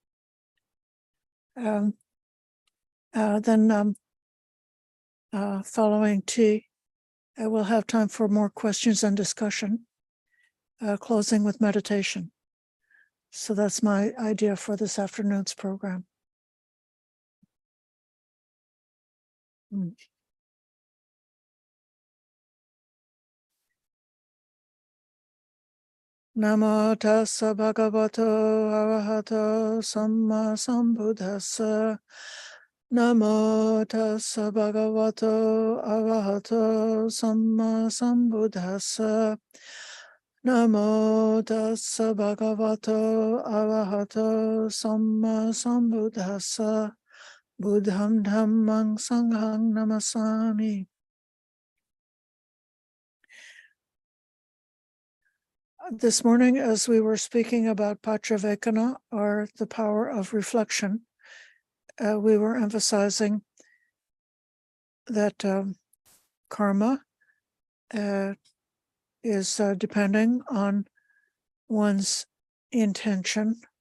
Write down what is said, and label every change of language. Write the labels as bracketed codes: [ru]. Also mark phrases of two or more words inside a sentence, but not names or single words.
[en] Then following tea, we'll have time for more questions and discussion, closing with meditation. So that's my idea for this afternoon's program. [pi] Namo tassa bhagavato arahato samma sambuddhassa. Namo tassa bhagavato arahato samma sambuddhassa. Namo tassa bhagavato arahato samma sambuddhassa. Buddham dhammang sanghang namasami. [en] This morning, as we were speaking about Paccavekkhana, or the power of reflection, we were emphasizing that karma is depending on one's intention.